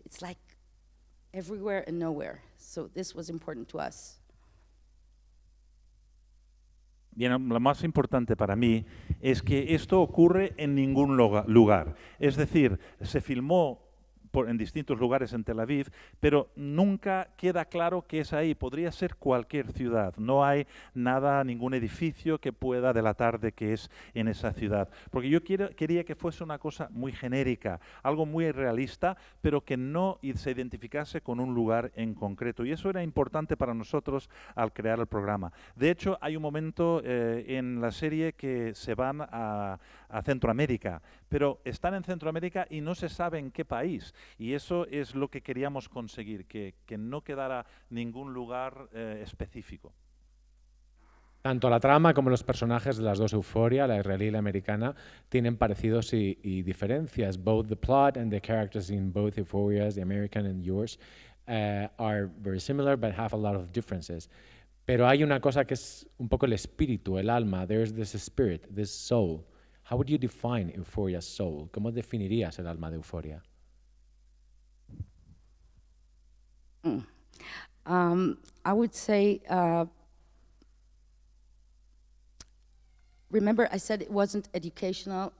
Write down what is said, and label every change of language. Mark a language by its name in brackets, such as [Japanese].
[English] It's like everywhere and nowhere. So this was important to us. [Spanish] Bien, lo más importante para mí es que esto ocurre en ningún lugar. Es decir, se filmó en distintos lugares en Tel Aviv, pero nunca queda claro que es ahí. Podría ser cualquier ciudad. No hay nada, ningún edificio que pueda delatar de que es en esa ciudad. Porque yo quería que fuese una cosa muy genérica, algo muy realista, pero que no se identificase con un lugar en concreto. Y eso era importante para nosotros al crear el programa. De hecho, hay un momento en la serie que se van a Centroamérica, pero están en Centroamérica y no se sabe en qué país. Y eso es lo que queríamos conseguir, que no quedara ningún lugar específico. Tanto la trama como los personajes de las dos Euphoria, la israelí y la americana, tienen parecidos y diferencias. [English] Both the plot and the characters in both Euphorias, the American and yours, are very similar but have a lot of differences. [Spanish] Pero hay una cosa que es un poco el espíritu, el alma. [English] There's this spirit, this soul. How would you define Euphoria's soul? [Spanish] ¿Cómo definirías el alma de Euphoria? [English] I would say, remember I said it wasn't educational.